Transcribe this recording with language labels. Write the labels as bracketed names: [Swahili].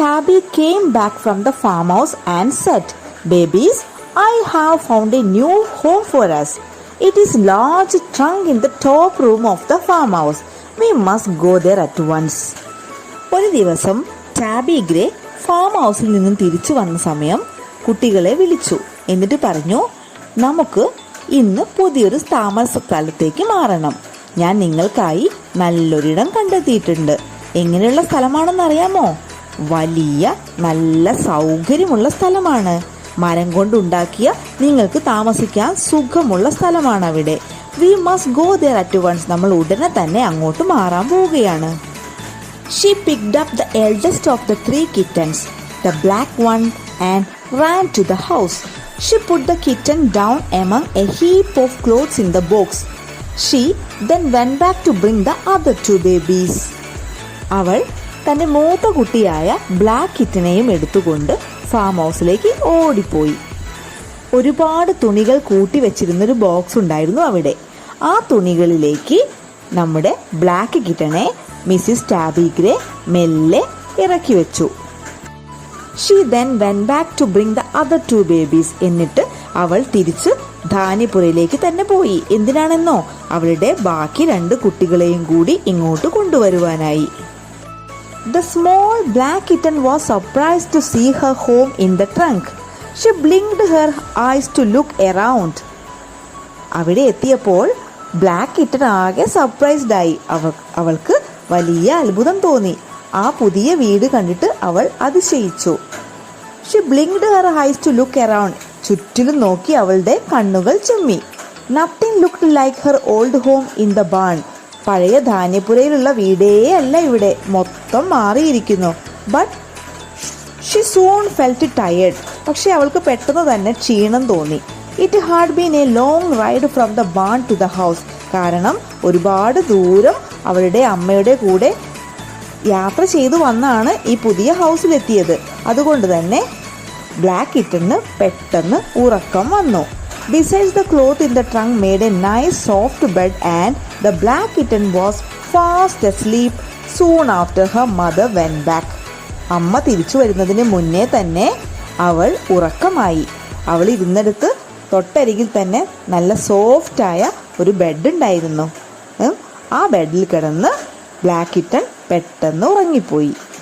[English] Tabby came back from the farmhouse and said, "Babies, I have found a new home for us. It is large trunk in the top room of the farmhouse. We must go there at once." [Malayalam] ഒരു ദിവസം Tabby grey farm ഹൗസിൽ നിന്നും തിരിച്ചു വന്ന സമയം കുട്ടികളെ വിളിച്ചു. എന്നിട്ട് പറഞ്ഞു, നമുക്ക് ഇന്ന് പുതിയൊരു താമസ സ്ഥലത്തേക്ക് മാറണം. ഞാൻ നിങ്ങൾക്കായി നല്ലൊരിടം കണ്ടെത്തിയിട്ടുണ്ട്. എങ്ങനെയുള്ള സ്ഥലമാണെന്ന് അറിയാമോ? വലിയ നല്ല സൗകര്യമുള്ള സ്ഥലമാണ്. മരം കൊണ്ടുണ്ടാക്കിയ നിങ്ങൾക്ക് താമസിക്കാൻ സുഖമുള്ള സ്ഥലമാണ് അവിടെ. [English] We must go there at once. [Malayalam] നമ്മൾ ഉടനെ തന്നെ അങ്ങോട്ട് മാറാൻ പോവുകയാണ്. [English] She picked up the eldest of the 3 kittens, the black one, and ran to the house. She put the kitten down among a heap of clothes in the box. She then went back to bring the other 2 babies. [Malayalam] അവൾ തൻ്റെ മൂത്ത കുട്ടിയായ black കിറ്റനെയും എടുത്തുകൊണ്ട് farm ഹൗസിലേക്ക് ഓടിപ്പോയി. ഒരുപാട് തുണികൾ കൂട്ടി വെച്ചിരുന്നൊരു box ഉണ്ടായിരുന്നു അവിടെ. ആ തുണികളിലേക്ക് നമ്മുടെ ബ്ലാക്ക് കിറ്റനെ മിസ്സിസ് ടാബി ഗ്രേ മെല്ലെ ഇറക്കി വെച്ചു. [English] She then went back to bring the other 2 babies. [Malayalam] എന്നിട്ട് അവൾ തിരിച്ച് ധാന്യപ്പുരയിലേക്ക് തന്നെ പോയി. എന്തിനാണെന്നോ? അവളുടെ ബാക്കി 2 കുട്ടികളെയും കൂടി ഇങ്ങോട്ട് കൊണ്ടുവരുവാനായി. [English] The small black kitten was surprised to see her home in the trunk. She blinked her eyes to look around. [Malayalam] അവിടെ എത്തിയപ്പോൾ ബ്ലാക്ക് കിറ്റൻ ആകെ സർപ്രൈസ്ഡ് ആയി. അവൾക്ക് വലിയ അത്ഭുതം തോന്നി. ആ പുതിയ വീട് കണ്ടിട്ട് അവൾ അതിശയിച്ചു. [English] She blinked her eyes to look around. [Malayalam] ചുറ്റിലും നോക്കി അവളുടെ കണ്ണുകൾ ചിമ്മി. [English] Nothing looked like her old home in the barn. [Malayalam] പഴയ ധാന്യപ്പുരയിലുള്ള വീടേ അല്ല ഇവിടെ. മൊത്തം മാറിയിരിക്കുന്നു. [English] But she soon felt tired. [Malayalam] പക്ഷെ അവൾക്ക് പെട്ടെന്ന് തന്നെ ക്ഷീണം തോന്നി. [English] It had been a long ride from the barn to the house. [Malayalam] കാരണം ഒരുപാട് ദൂരം അവളുടെ അമ്മയുടെ കൂടെ യാത്ര ചെയ്തു വന്നാണ് ഈ പുതിയ ഹൗസിലെത്തിയത്. അതുകൊണ്ട് തന്നെ ബ്ലാക്ക് കിറ്റന് പെട്ടെന്ന് ഉറക്കം വന്നു. [English] Besides, the cloth in the trunk made a nice soft bed and the black kitten was fast asleep soon after her mother went back. [Malayalam] അമ്മ തിരിച്ചു വരുന്നതിന് മുന്നേ തന്നെ അവൾ ഉറക്കമായി. അവൾ ഇരുന്നിടത്ത് തൊട്ടരികിൽ തന്നെ നല്ല സോഫ്റ്റായ ഒരു ബെഡ് ഉണ്ടായിരുന്നു. ആ ബെഡിൽ കിടന്ന് ബ്ലാക്ക് കിറ്റൺ പെട്ടെന്ന് ഉറങ്ങിപ്പോയി.